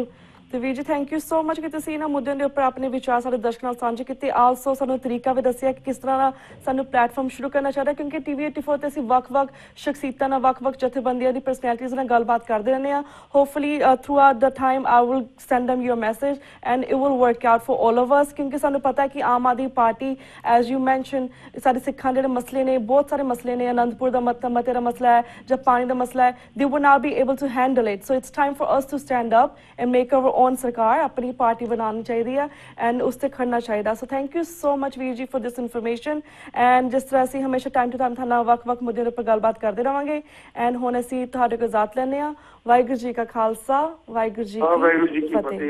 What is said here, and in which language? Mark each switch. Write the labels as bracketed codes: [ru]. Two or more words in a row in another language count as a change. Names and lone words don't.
[pa] ਤੇ ਵੀਰ ਜੀ [en] thank you so much [pa] ਕਿ ਤੁਸੀਂ ਇਹਨਾਂ ਮੁੱਦਿਆਂ ਦੇ ਉੱਪਰ ਆਪਣੇ ਵਿਚਾਰ ਸਾਡੇ ਦਰਸ਼ਕਾਂ ਨਾਲ ਸਾਂਝੇ ਕੀਤੇ। ਆਲਸੋ ਸਾਨੂੰ ਤਰੀਕਾ ਵੀ ਦੱਸਿਆ ਕਿ ਕਿਸ ਤਰ੍ਹਾਂ ਦਾ ਸਾਨੂੰ ਪਲੇਟਫਾਰਮ ਸ਼ੁਰੂ ਕਰਨਾ ਚਾਹੀਦਾ, ਕਿਉਂਕਿ TV 84 ਤੇ ਅਸੀਂ ਵੱਖ-ਵੱਖ ਸ਼ਖਸੀਅਤਾਂ ਨਾਲ, ਵੱਖ-ਵੱਖ ਜਥੇਬੰਦੀਆਂ ਦੀ ਪਰਸਨੈਲਿਟੀਜ਼ ਨਾਲ ਗੱਲਬਾਤ ਕਰਦੇ ਰਹਿੰਦੇ ਹਾਂ। [en] hopefully throughout the time I will send them your message and it will work out for all of us, [pa] ਕਿਉਂਕਿ ਸਾਨੂੰ ਪਤਾ ਹੈ ਕਿ ਆਮ ਆਦਮੀ ਪਾਰਟੀ [en] as you mention [pa] ਸਾਡੇ ਸਿੱਖਾਂ ਜਿਹੜੇ ਮਸਲੇ ਨੇ, ਬਹੁਤ ਸਾਰੇ ਮਸਲੇ ਨੇ, ਅਨੰਦਪੁਰ ਦਾ ਮਤੇ ਦਾ ਮਸਲਾ ਹੈ ਜਾਂ ਪਾਣੀ ਦਾ ਮਸਲਾ ਹੈ, [en] they will not be able to handle it, so it's time for us to stand up and make our own [pa] ਸਰਕਾਰ ਆਪਣੀ ਪਾਰਟੀ ਬਣਾਉਣੀ ਚਾਹੀਦੀ ਹੈ [en] ਐਂਡ [pa] ਉਸ ਤੇ ਖੜਨਾ ਚਾਹੀਦਾ। [en] so thank you so much [pa] ਵੀਰ ਜੀ [en] for this information. [pa] ਐਂਡ ਜਿਸ ਤਰ੍ਹਾਂ ਅਸੀਂ ਹਮੇਸ਼ਾ [en] time to time [pa] ਤੁਹਾਡੇ ਨਾਲ ਵੱਖ-ਵੱਖ ਮੁੱਦਿਆਂ ਦੇ ਉੱਪਰ ਗੱਲਬਾਤ ਕਰਦੇ ਰਹਾਂਗੇ। ਐਂਡ ਹੁਣ ਅਸੀਂ ਤੁਹਾਡੇ ਕੋਲ ਇਜਾਜ਼ਤ ਲੈਂਦੇ ਹਾਂ। ਵਾਹਿਗੁਰੂ ਜੀ ਕਾ ਖਾਲਸਾ, ਵਾਹਿਗੁਰੂ ਜੀ ਕੀ ਫਤਿਹ।